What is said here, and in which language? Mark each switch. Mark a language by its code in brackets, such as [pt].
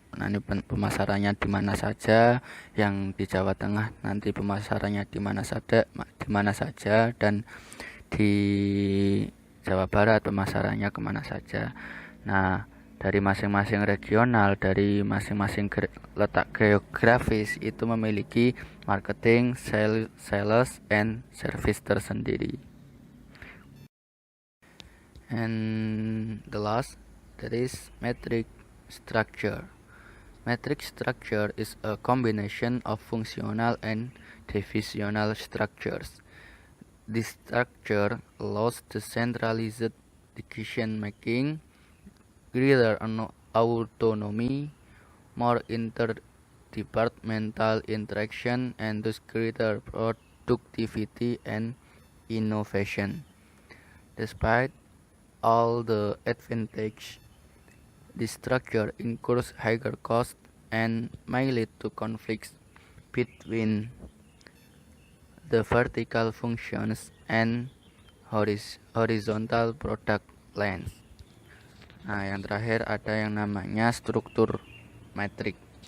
[id] Nah, ini pemasarannya di mana saja, yang di Jawa Tengah nanti pemasarannya di mana saja, dan di Jawa Barat pemasarannya kemana saja. Nah, dari masing-masing regional, dari masing-masing letak geografis itu memiliki [en] marketing, sales, and service [id] tersendiri. [en] And the last, that is metric structure. Metric structure is a combination of functional and divisional structures. This structure allows decentralized decision making, greater autonomy, more interdepartmental interaction, and thus greater productivity and innovation. Despite all the advantage, this structure incurs higher costs and may lead to conflicts between the vertical functions and horizontal product lines. [id] Nah, yang terakhir ada yang namanya struktur matrik.